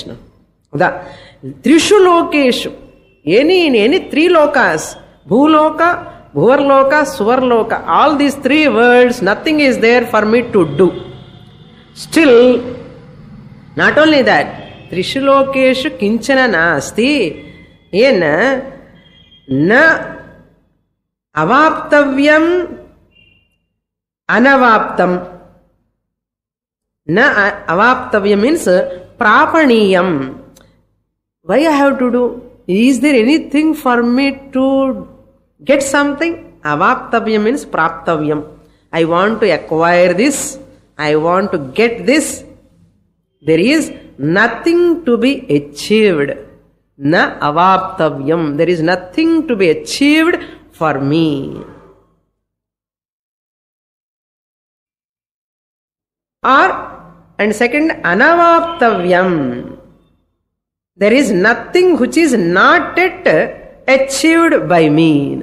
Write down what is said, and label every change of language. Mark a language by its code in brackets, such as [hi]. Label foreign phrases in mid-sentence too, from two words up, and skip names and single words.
[sa] The त्रिषु लोकेषु, [en] in any three lokas, Bhuloka, Bhuvarloka, Suvarloka, all these three worlds, nothing is there for me to do. Still, not only that, [sa] त्रिषु लोकेषु किञ्चन नास्ति, येन न अवाप्तव्यम् अनवाप्तम्. न अवाप्तव्यम् means prapaniyam. [en] Why I have to do? Is there anything for me to get something? [sa] Avaptavyam means praptavyam. [en] I want to acquire this. I want to get this. There is nothing to be achieved. [sa] न अवाप्तव्यम्. [en] There is nothing to be achieved for me. And second, anavaptavyam. There is nothing which is not yet achieved by me.